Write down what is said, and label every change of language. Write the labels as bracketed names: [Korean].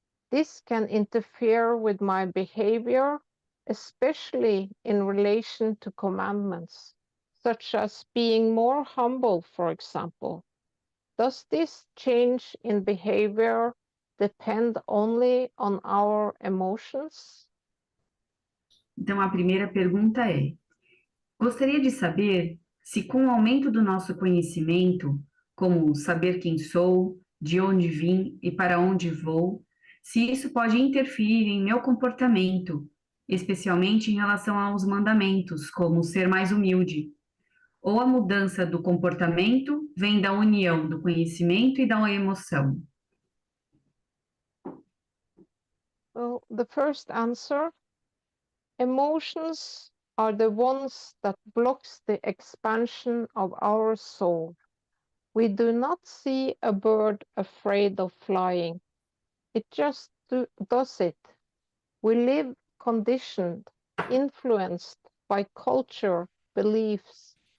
[English] This can interfere with my behavior, especially in relation to commandments, such as being more humble, for example. Does this change in behavior depend only on our emotions? [Portuguese] Então, a primeira pergunta é: gostaria de saber se, com o aumento do nosso conhecimento, como saber quem sou, de onde vim e para onde vou, se isso pode interferir em meu comportamento, especialmente em relação aos mandamentos, como ser mais humilde, ou a mudança do comportamento vem da união do conhecimento e da emoção? [English] Well, the first answer, emotions are the ones that blocks the expansion of our soul. We do not see a bird afraid of flying. It just does it. We live conditioned, influenced by culture, beliefs.